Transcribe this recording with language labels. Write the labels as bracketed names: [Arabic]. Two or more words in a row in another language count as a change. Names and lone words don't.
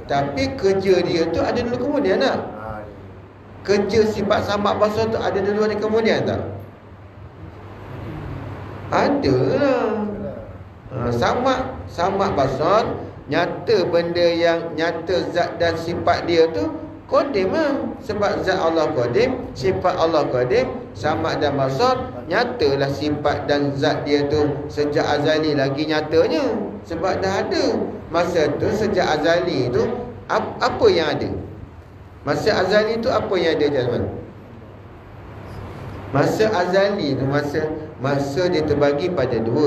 [Malay] Tapi kerja dia tu ada dulu kemudian tak? Kerja sifat samak basar tu ada dulu ada kemudian tak? Ada lah. Samak basar, nyata benda yang nyata zat dan sifat dia tu qadim lah. Sebab zat Allah qadim, sifat Allah qadim, samak dan basar, nyatalah sifat dan zat dia tu sejak azali lagi nyatanya. Sebab dah ada. Masa tu sejak azali tu apa yang ada? Masa azali tu apa yang ada Jasman? Masa azali tu masa dia terbagi pada dua.